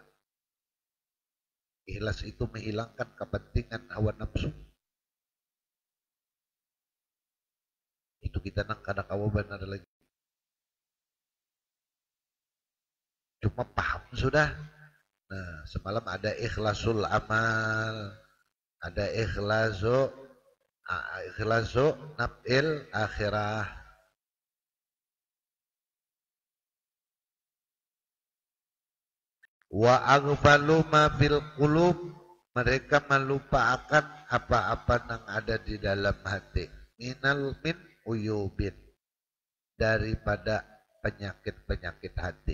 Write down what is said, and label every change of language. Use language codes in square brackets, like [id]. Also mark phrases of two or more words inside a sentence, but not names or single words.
[id] Ikhlas itu menghilangkan kepentingan hawa nafsu. [bjn] Itu kita nang kada kawa benar lagi. [id] Cuma paham sudah. Nah, semalam ada ikhlasul amal, ada [ar] ikhlasu nafil akhirah. Wa aghfalu ma fil qulub, [id] mereka melupakan apa-apa yang ada di dalam hati. [ar] Min uyubin, [id] daripada penyakit-penyakit hati.